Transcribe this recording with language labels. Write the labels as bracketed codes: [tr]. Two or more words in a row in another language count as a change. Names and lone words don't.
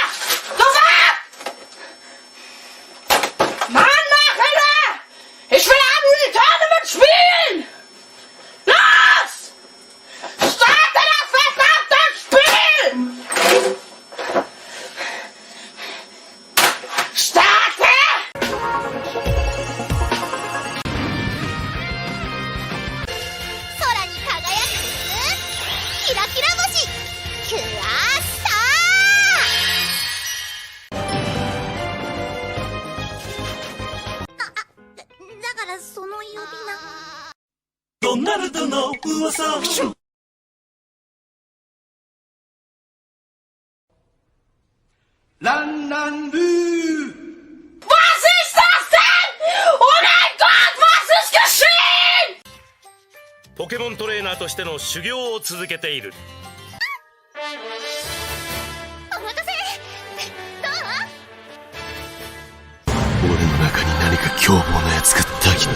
[de] Sofort! Mann, mach Alter! Ich will am Tournament spielen! Los! Starte das verdammte Spiel! Starte! [ja] 空に輝くキラキラ星キュアスター。だからその呼び名ドナルドの噂ランランルー [de] Was ist das denn? Oh mein Gott, was ist geschehen? [ja] ポケモントレーナーとしての修行を続けている。お任せ。どう？俺の中に何か凶暴なやつがたぎってくる。